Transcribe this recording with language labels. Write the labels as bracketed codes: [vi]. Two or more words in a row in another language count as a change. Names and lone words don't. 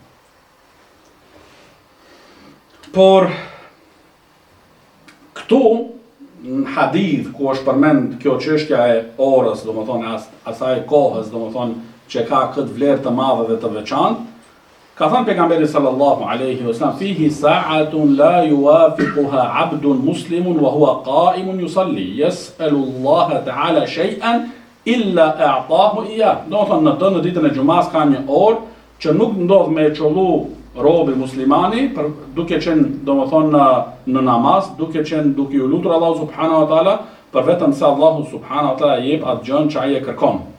[sq] Por këtu në hadith ku është përmend kjo çështja e orës, domethënë asaj kohës, domethënë që ka këtë vlerë të madhe dhe të veçantë, ka thënë pejgamberi [ar] صلى الله عليه وسلم فيه ساعة لا يوافقها عبد مسلم وهو قائم يصلي يسأل الله تعالى شيئا إلا أعطاه إياه. [sq] Domethënë në ditën e xumaz ka një orë që nuk ndodh me çollu robi muslimani, duke qenë domethënë në namaz, duke u lutur Allahu [ar] سبحانه وتعالى, [sq] për vetëm se Allahu [ar] سبحانه وتعالى [sq] jep atë gjën që ai e kërkon.